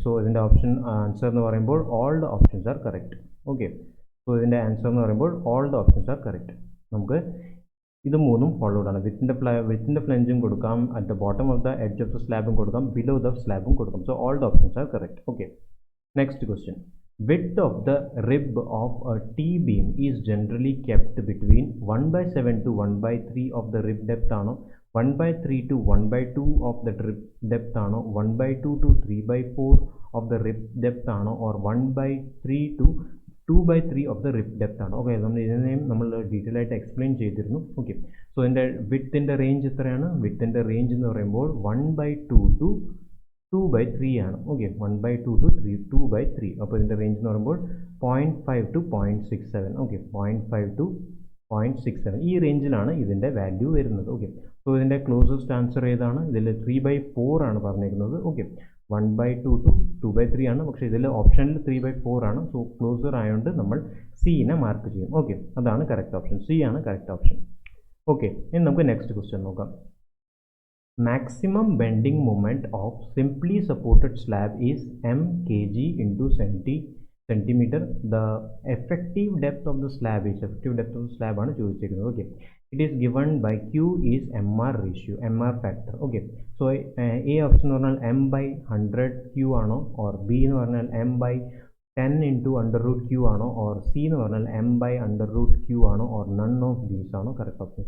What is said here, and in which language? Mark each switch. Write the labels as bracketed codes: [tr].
[ml] So ഇതിൻ്റെ option answer എന്ന് പറയുമ്പോൾ [en] All the options are correct. [ml] Okay, so ഇതിൻ്റെ ആൻസർ എന്ന് പറയുമ്പോൾ all the options are correct. നമുക്ക് ഇത് മൂന്നും ഫോളോഡ് ആണ്. വിത്തിൻ്റെ ഫ്ലഞ്ചും കൊടുക്കാം, at the bottom of the edge of the സ്ലാബും കൊടുക്കാം, ബിലോ ദ സ്ലാബും കൊടുക്കാം. [en] So all the options are correct. Okay, next question. Width of the rib of a T-beam is generally kept between 1/7 to 1/3 of the rib depth ആണോ, 1/3 to 1/2 of the rib depth ആണോ, 1/2 to 3/4 of the rib depth ആണോ, or 1/3 to 2/3 of the rib depth ആണോ? [ml] Okay, നമ്മൾ detail ആയിട്ട് explain ചെയ്തിരുന്നു. Okay, so ഇതിൻ്റെ വിത്തിൻ്റെ range എത്രയാണ്? വിത്തിൻ്റെ range എന്ന് പറയുമ്പോൾ 1/2 to 2/3 ആണ്. Okay, 1/2 to 2/3. അപ്പോൾ ഇതിൻ്റെ റേഞ്ച് എന്ന് പറയുമ്പോൾ 0.5 to 0.67. ഓക്കെ, 0.5 to 0.67 ഈ റേഞ്ചിലാണ് ഇതിൻ്റെ വാല്യൂ വരുന്നത്. ഓക്കെ, സോ ഇതിൻ്റെ ക്ലോസസ്റ്റ് ആൻസർ ഏതാണ്? ഇതിൽ 3/4 ആണ് പറഞ്ഞിരിക്കുന്നത്. ഓക്കെ, 1/2 to 2/3 ആണ്, പക്ഷേ ഇതിൽ ഓപ്ഷനിൽ 3/4 ആണ്. സോ ക്ലോസർ ആയതുകൊണ്ട് നമ്മൾ സിനെ മാർക്ക് ചെയ്യും. ഓക്കെ, അതാണ് കറക്റ്റ് ഓപ്ഷൻ. സി ആണ് കറക്റ്റ് ഓപ്ഷൻ. ഓക്കെ, ഇനി നമുക്ക് നെക്സ്റ്റ് ക്വസ്റ്റ്യൻ നോക്കാം. [en] Maximum bending moment of simply supported slab is m kg into centimeter. The effective depth of the slab is [ml] ആണ് ചോദിച്ചിരിക്കുന്നത്. [en] Okay, it is given by Q is MR ratio, MR factor. [ml] Okay, so A option എന്ന് പറഞ്ഞാൽ m/100 Q ആണോ, or B എന്ന് പറഞ്ഞാൽ m/10 into √Q ആണോ, or C എന്ന് പറഞ്ഞാൽ m/√Q ആണോ, ഓർ നൺ ഓഫ് ദീസ് ആണോ കറക്റ്റ് ഓപ്ഷൻ.